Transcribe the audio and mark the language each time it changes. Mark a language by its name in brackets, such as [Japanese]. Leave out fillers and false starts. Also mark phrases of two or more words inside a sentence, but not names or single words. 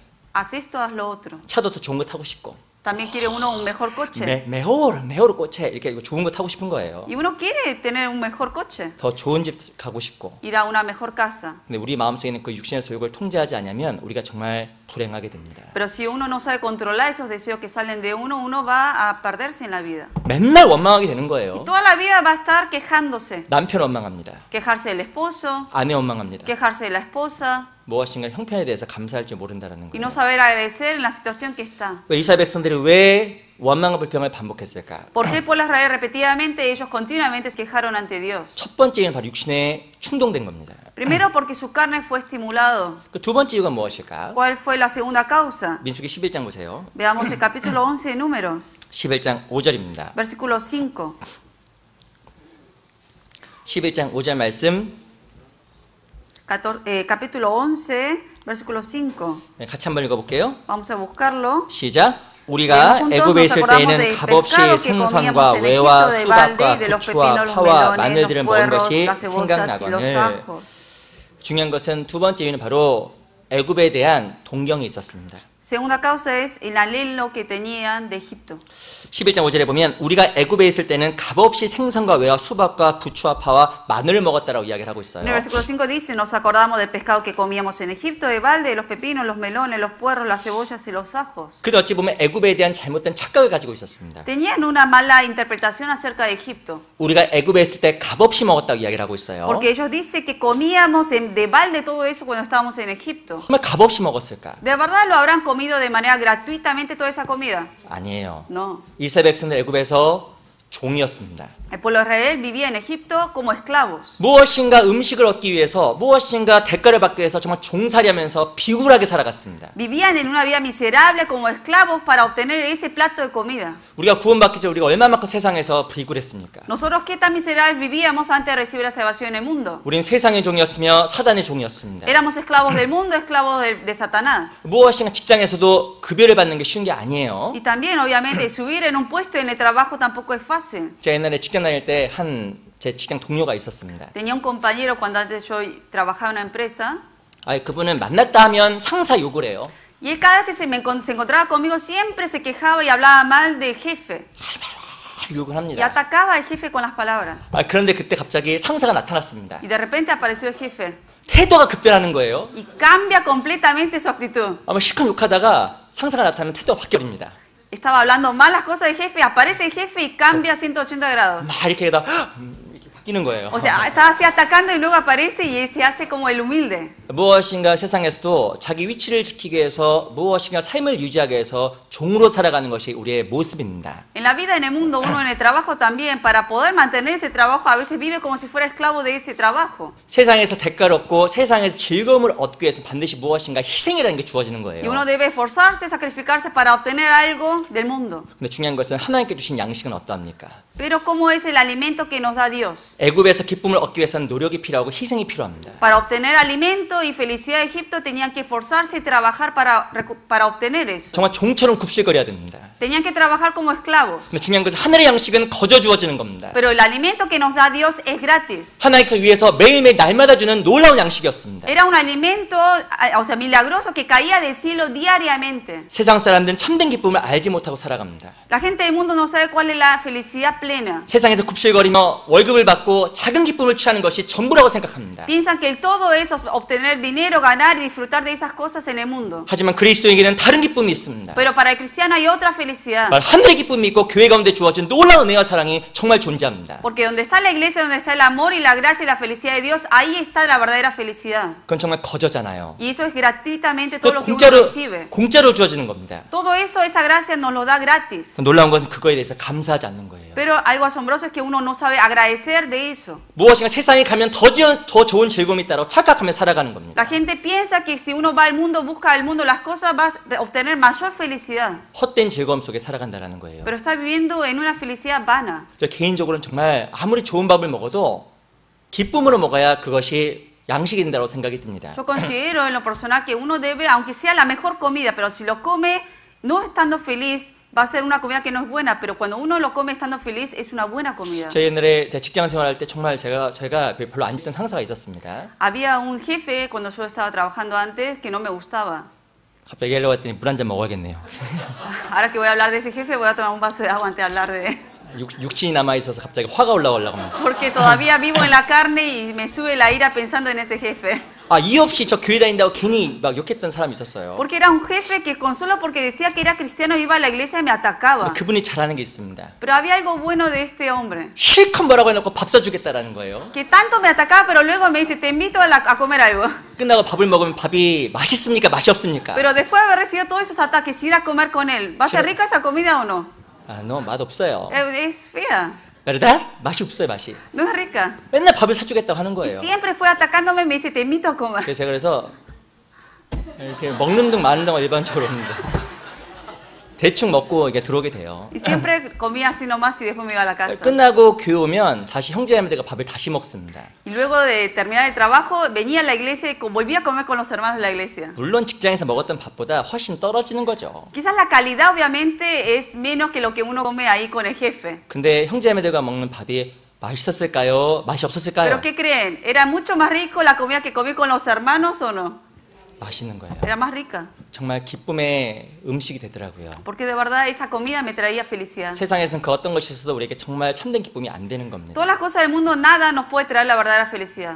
[Spanish] Haz esto, haz lo otro. [Korean] 차도 더 좋은 거 타고 싶고. [Spanish] También quiere uno un mejor coche. mejor coche [Korean] 이렇게 좋은 거 타고 싶은 거예요. [Spanish] Y uno quiere tener un mejor coche. [Korean] 더 좋은 집 가고 싶고. [Spanish] Ir a una mejor casa. [Korean] 근데 우리 마음속에 있는 그 육신의 소욕을 통제하지 않으면 우리가 정말 불행하게 됩니다. [Spanish] Pero si uno no sabe controlar esos deseos que salen de uno, uno va a perderse en la vida. [Korean] 맨날 원망하게 되는 [Spanish] Y [Korean] 거예요. [Spanish] toda la vida va a estar quejándose. [Korean] 남편 원망합니다. [Spanish] Quejarse del esposo, [Korean] 아내 원망합니다. [Spanish] quejarse de la esposa [Korean] 무엇인가 형편에 대해서 감사할 줄 모른다는 [Spanish] y [Korean] 거예요. [Spanish] no saber agradecer en la situación que está. [Korean] 왜 이스라엘 백성들이 왜 원망과 불평을 반복했을까? [Spanish] ¿Por qué el pueblo de Israel repetidamente ellos continuamente se quejaron ante Dios? [Korean] 첫 번째 이유는 바로 육신에 충동된 겁니다. [Spanish] Primero porque su carne fue estimulado. [Korean] 그 두 번째 이유가 무엇일까? [Spanish] ¿Cuál fue la segunda causa? [Korean] 민수기 11장 보세요. [Spanish] Veamos el capítulo 11 de Números, [Korean] 11장 5절입니다. [Spanish] versículo 5. [Korean] 11장 5절 말씀 [Spanish] Capítulo 11, versículo 5. [Korean] 같이 한번 읽어볼게요. [Spanish] Vamos a buscarlo. [Korean] 시작. 우리가 애굽에 있을 때에는 값없이 생선과 외와 수박과 부추와 파와 마늘들을 먹은 것이 생각나거늘. 중요한 것은 두 번째 이유는 바로 애굽에 대한 동경이 있었습니다. [Spanish] Segunda causa es el anhelo que tenían de Egipto. [Korean] 11장 5절에 보면 우리가 애굽에 있을 때는 값없이 생선과 외와 수박과 부추와 파와 마늘을 먹었다라고 이야기를 하고 있어요. [Spanish] En el versículo 5 dice, nos acordamos del pescado que comíamos en Egipto, de balde, los pepinos, los melones, los puerros, las cebollas y los ajos. [Korean] 근데 어찌 보면 애굽에 대한 잘못된 착각을 가지고 있었습니다. [Spanish] Tenían una mala interpretación acerca de Egipto, [Korean] 우리가 애굽에 있을 때 값없이 먹었다고 이야기를 하고 있어요. [Spanish] porque ellos dicen que comíamos de balde todo eso cuando estábamos en Egipto. [Korean] 정말 값없이 먹었을까? [Spanish] ¿De verdad lo habrán comido de manera gratuitamente toda esa comida? [Korean] 아니에요. [Spanish] No. [Korean] 이스라엘 백성들 애굽에서 종이었습니다. [Spanish] El pueblo de Israel vivía en Egipto como esclavos. [Korean] 무엇인가 음식을 얻기 위해서 무엇인가 대가를 받기 위해서 정말 종살이하면서 비굴하게 살아갔습니다. [Spanish] Vivían en una vida miserable como esclavos para obtener ese plato de comida. [Korean] 우리가 구원받기 전에 우리가 얼마만큼 세상에서 비굴했습니까? [Spanish] Nosotros qué tan miserables vivíamos antes de recibir la salvación en el mundo. [Korean] 우린 세상의 종이었으며 사단의 종이었습니다. [Spanish] Éramos esclavos del mundo, esclavos de Satanás. [Korean] 무엇인가 직장에서도 급여를 받는 게 쉬운 게 아니에요. [Spanish] Y también, obviamente, subir en un puesto en el trabajo tampoco es fácil. [Korean] 제가 옛날에 직장 다닐 때 제 직장 동료가 있었습니다. [Spanish] Tenía un compañero cuando antes yo trabajaba en una empresa. [Korean] 그분은 만났다 하면 상사 욕을 해요. [Spanish] Y él cada vez que se encontraba conmigo siempre se quejaba y hablaba mal del jefe. [Korean] 욕을 [Spanish] Y [Korean] 합니다. [Spanish] atacaba al jefe con las palabras. [Korean] 그런데 그때 갑자기 상사가 나타났습니다. [Spanish] Y de repente apareció el jefe. [Korean] 태도가 급변하는 거예요. [Spanish] Y cambia completamente su actitud. [Korean] 실컷 욕하다가 상사가 나타나면 태도가 바뀌어버립니다. [Spanish] Estaba hablando mal las cosas del jefe, aparece el jefe y cambia 180 grados. [Korean] 막 이렇게 바뀌는 거예요. [Spanish] O sea, estaba así atacando y luego aparece y se hace como el humilde. [Korean] 무엇인가 세상에서도 자기 위치를 지키기 위해서 무엇인가 삶을 유지하기 위해서 종으로 살아가는 것이 우리의 모습입니다. [Spanish] En la vida, en el mundo, uno en el trabajo también, para poder mantener ese trabajo, a veces vive como si fuera esclavo de ese trabajo. [Korean] 세상에서 대가를 얻고 세상에서 즐거움을 얻기 위해서 반드시 무엇인가 희생이라는 게 주어지는 [Spanish] Y [Korean] 거예요. [Spanish] uno debe esforzarse, sacrificarse para obtener algo del mundo. [Korean] 근데 중요한 것은 하나님께 주신 양식은 어떠합니까? [Spanish] Pero ¿cómo es el alimento que nos da Dios? [Korean] 애굽에서 기쁨을 얻기 위해서는 노력이 필요하고 희생이 필요합니다. [Spanish] Para obtener alimento y felicidad de Egipto tenían que esforzarse y trabajar para obtener eso. [Korean] 정말 종처럼 굽실거려야 됩니다. [Spanish] Tenían que trabajar como esclavos. [Korean] 근데 중요한 것은 하늘의 양식은 거저 주어지는 겁니다. [Spanish] Pero el alimento que nos da Dios es gratis. [Korean] 하나님께서 위에서 매일매일 날마다 주는 놀라운 양식이었습니다. [Spanish] Era un alimento, o sea, milagroso que caía del cielo diariamente. [Korean] 세상 사람들은 참된 기쁨을 알지 못하고 살아갑니다. [Spanish] La gente del mundo no sabe cuál es la felicidad plena. [Korean] 세상에서 굽실거리며 월급을 받고 작은 기쁨을 취하는 것이 전부라고 생각합니다. [Spanish] Piensan que todo eso, obtener dinero, ganar y disfrutar de esas cosas en el mundo. [Korean] 하지만 그리스도에게는 다른 기쁨이 있습니다. [Spanish] Pero para el cristiano hay otra felicidad. [Korean] 하늘의 기쁨이 있고 교회 가운데 주어진 놀라운 은혜와 사랑이 정말 존재합니다. [Spanish] Porque donde está la iglesia, donde está el amor y la gracia y la felicidad de Dios, ahí está la verdadera felicidad. [Korean] 그건 정말 거저잖아요. [Spanish] Y eso es gratuitamente todo lo que uno recibe. [Korean] 공짜로 주어지는 겁니다. [Spanish] Todo eso, esa gracia nos lo da gratis. [Korean] 놀라운 것은 그거에 대해서 감사하지 않는 거예요. [Spanish] Pero algo asombroso es que uno no sabe agradecer de eso. [Korean] 무엇인가 세상에 가면 더 좋은 즐거움이 있다고 착각하며 살아가는 겁니다. [Spanish] La gente piensa que si uno va al mundo, busca al mundo las cosas, va a obtener mayor felicidad. [Korean] 헛된 즐거움 속에 살아간다는 거예요. [Spanish] Pero está viviendo en una felicidad vana. [Korean] 저 개인적으로는 정말 아무리 좋은 밥을 먹어도 기쁨으로 먹어야 그것이 양식이 된다고 생각이 듭니다. [Spanish] Yo considero en lo personal que uno debe, aunque sea la mejor comida, pero si lo come no estando feliz, va a ser una comida que no es buena, pero cuando uno lo come estando feliz, es una buena comida. [Korean] 저 옛날에 직장 생활할 때 정말 제가 별로 안 좋던 상사가 있었습니다. [Spanish] Había un jefe cuando yo estaba trabajando antes que no me gustaba. [Korean] 갑자기 하려고 했더니 물 한 잔 먹어야겠네요. [Spanish] Ahora que voy a hablar de ese jefe, voy a tomar un vaso de agua antes de hablar de él. [Korean] 육신이 남아 있어서 갑자기 화가 올라오려고 합니다. [Spanish] Porque todavía vivo en la carne y me sube la ira pensando en ese jefe. [Korean] 이유 없이 저 교회 다닌다고 괜히 막 욕했던 사람이 있었어요. [Spanish] Porque era un jefe que con solo porque decía que era cristiano iba a la iglesia y me atacaba. [Korean] 그분이 잘하는 게 있습니다. [Spanish] Pero había algo bueno de este hombre. [Korean] 실컷 뭐라고 해놓고 밥 사주겠다라는 거예요. [Spanish] Que tanto me atacaba, pero luego me dice, te invito a comer algo. [Korean] 끝나고 밥을 먹으면 밥이 맛있습니까? 맛이 없습니까? [Spanish] Pero después de haber recibido todos esos ataques, ir a comer con él, ¿va a ser rica esa comida o no? no, [Korean] 맛 없어요. [Spanish] Es fea. ¿verdad? [Korean] 맛이 없어요, 맛이. [Spanish] No es rica. [Korean] 맨날 밥을 사주겠다고 하는 [Spanish] Y [Korean] 거예요. [Spanish] siempre fue atacándome, me dice, te invito a comer. [Korean] 그래서 이렇게 먹는 둥 마는 둥 일반적으로 없는데 대충 먹고 이게 들어오게 돼요. [Spanish] Y siempre comía así nomás y después me iba a la casa. [Korean] 끝나고 교회 오면 다시 형제자매들과 밥을 다시 먹습니다. [Spanish] Y luego de terminar el trabajo, venía a la iglesia y volvía a comer con los hermanos de la iglesia. [Korean] 물론 직장에서 먹었던 밥보다 훨씬 떨어지는 거죠. [Spanish] Quizás la calidad obviamente es menos que lo que uno come ahí con el jefe. [Korean] 근데 형제자매들과 먹는 밥이 맛있었을까요? 맛이 없었을까요? [Spanish] ¿Pero qué creen? ¿Era mucho más rico la comida que comí con los hermanos o no? [Korean] 맛있는 거예요. [Spanish] Era más rica. [Korean] 정말 기쁨의 음식이 되더라고요. [Spanish] Porque de verdad esa comida me traía felicidad. [Korean] 세상에서는 그 어떤 것이 있어도 우리에게 정말 참된 기쁨이 안 되는 겁니다. [Spanish] Todas las cosas del mundo, nada nos puede traer la verdadera felicidad.